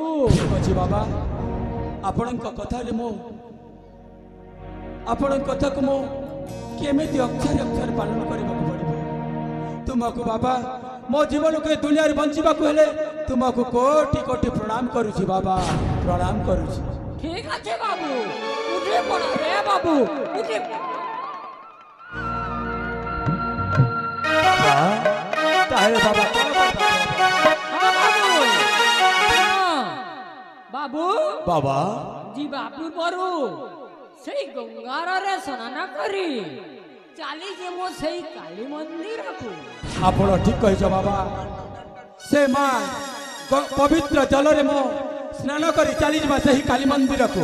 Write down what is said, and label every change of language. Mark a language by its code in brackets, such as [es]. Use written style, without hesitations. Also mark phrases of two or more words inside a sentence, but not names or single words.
[or] ଠିକ ଅଛି ବାବା, ଆପଣଙ୍କ କଥାକୁ ମୁଁ କେମିତି ଅକ୍ଷରେ ଅକ୍ଷରେ ପାଳନ କରିବାକୁ ପଡ଼ିବ? ତୁମକୁ ବାବା, ମୋ ଜୀବନକୁ ଏ ଦୁନିଆରେ ବଞ୍ଚିବାକୁ ହେଲେ ତୁମକୁ କୋଟି କୋଟି ପ୍ରଣାମ କରୁଛି ବାବା, ପ୍ରଣାମ କରୁଛି। [bn] ঠিক আছে বাবু, উঠে পড়ো রে বাবু, উঠে তাহলে বাবা বাবু বাবা [or] ଯିବା ପୂର୍ବରୁ ସେଇ ଗଙ୍ଗାରରେ ସ୍ନାନ କରି ଚାଲି ଯିବୁ ସେଇ କାଳୀ ମନ୍ଦିରକୁ। ଆପଣ ଠିକ କହିଛ ବାବା। ସେ ମା ପବିତ୍ର ଜଳରେ ମୁଁ ସ୍ନାନ କରି ଚାଲିଯିବା ସେହି କାলী ମନ୍ଦିରକୁ।